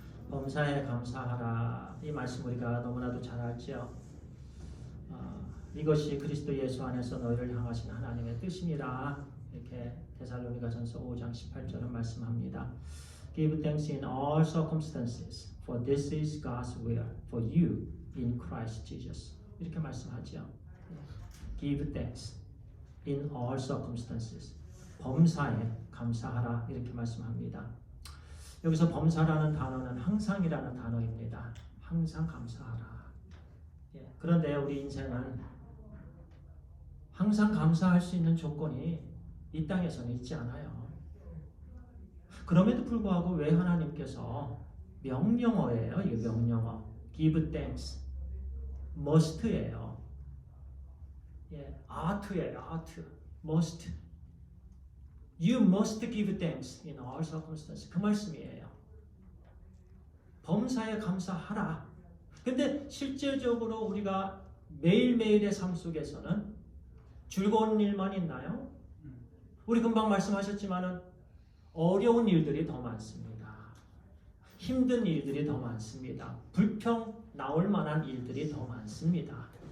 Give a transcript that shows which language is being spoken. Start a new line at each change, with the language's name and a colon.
Korean: 범사에 감사하라. 이 말씀 우리가 너무나도 잘 알죠. 이것이 그리스도 예수 안에서 너희를 향하신 하나님의 뜻이니라. 이렇게 데살로니가전서 5장 18절은 말씀합니다.
English: Give thanks in all circumstances, For this is God's will for you in Christ Jesus.
Korean: 이렇게 말씀하죠.
English: Give thanks in all circumstances.
Korean: 범사에 감사하라 이렇게 말씀합니다. 여기서 범사라는 단어는 항상이라는 단어입니다. 항상 감사하라. 그런데 우리 인생은 항상 감사할 수 있는 조건이 이 땅에서는 있지 않아요. 그럼에도 불구하고 왜 하나님께서 명령어예요. 이 명령어.
English: Give thanks. must예요. ough트예요. ought. must. You must give thanks in all circumstances.
Korean: 그 말씀이에요. 범사에 감사하라. 근데 실질적으로 우리가 매일매일의 삶 속에서는 즐거운 일만 있나요? 우리 금방 말씀하셨지만은 어려운 일들이 더 많습니다. 힘든 일들이 더 많습니다. 불평 나올 만한 일들이 더 많습니다.